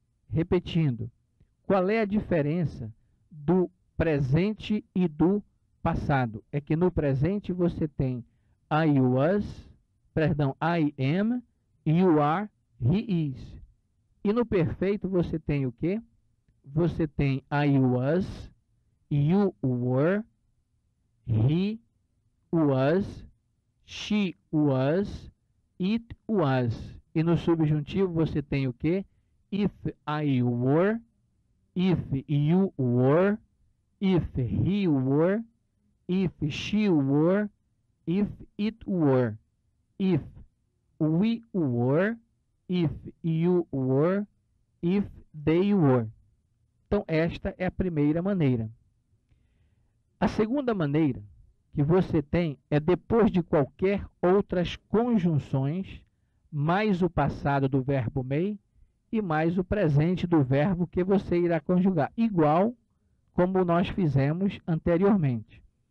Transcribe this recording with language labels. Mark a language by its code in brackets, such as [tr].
[pt] Repetindo, qual é a diferença do presente e do passado é que no presente você tem [en] I was, [pt] perdão, [en] I am, you are, he is. [pt] E no perfeito você tem o quê? Você tem [en] I was, you were, he was, she was, it was. [pt] E no subjuntivo você tem o quê? [en] If I were, if you were, if he were, if she were, if it were, if we were, if you were, if they were. [pt] Então, esta é a primeira maneira. A segunda maneira que você tem é depois de qualquer outras conjunções, mais o passado do verbo may e mais o presente do verbo que você irá conjugar, igual como nós fizemos anteriormente.